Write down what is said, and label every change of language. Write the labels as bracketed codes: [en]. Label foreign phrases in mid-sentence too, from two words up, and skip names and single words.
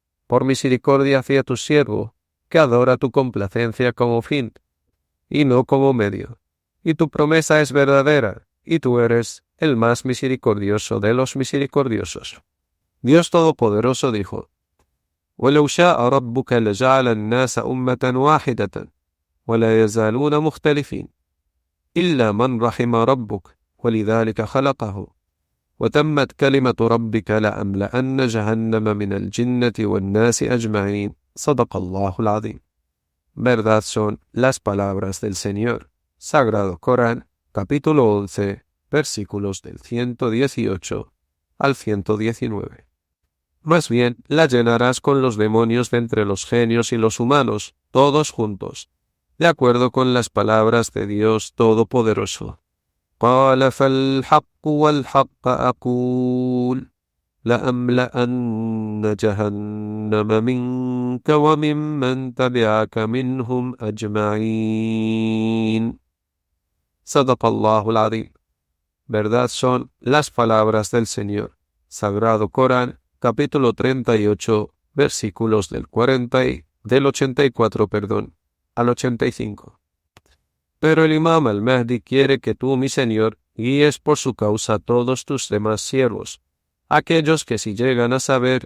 [es] por misericordia hacia tu siervo, que adora tu complacencia como fin, y no como medio. Y tu promesa es verdadera, y tú eres el más misericordioso de los misericordiosos. Dios Todopoderoso dijo: [ar] وَلَوْ شَاءَ رَبُّكَ لَجَعَلَ النَّاسَ أُمَّةً وَاحِدَةً وَلَا يَزَالُونَ مُخْتَلِفِينَ إِلَّا مَنْ رَحِمَ رَبُّكَ وَلِذَلِكَ خَلَقَهُ وَتَمَّتْ كَلِمَةُ رَبِّكَ لَأَمْلَأَنَّ جَهَنَّمَ مِنَ الْجِنَّةِ وَالنَّاسِ أَجْمَعِينَ صدق الله العظيم. [es] Verdad son las palabras del Señor. Sagrado Corán, capítulo 11, versículos del 118 al 119. Más bien, la llenarás con los demonios de entre los genios y los humanos, todos juntos, de acuerdo con las palabras de Dios Todopoderoso. [ar] قال فالحق والحق أقول لأملأن جهنم منك وممن تبعك منهم أجمعين صدق الله العظيم. [es] Verdad son las palabras del Señor. Sagrado Corán, capítulo 38, versículos del 84, al 85. Pero el Imam al-Mahdi quiere que tú, mi Señor, guíes por su causa a todos tus demás siervos, aquellos que si llegan a saber